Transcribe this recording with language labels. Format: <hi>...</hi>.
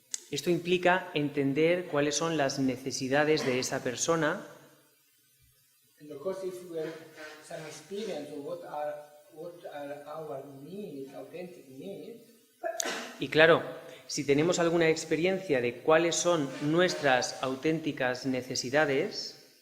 <es>Esto implica entender cuáles son las necesidades de esa persona.</es> <en>And of course, if we have some experience of what are our needs, authentic needs,</en> <es>Y claro, si tenemos alguna experiencia de cuáles son nuestras auténticas necesidades,</es>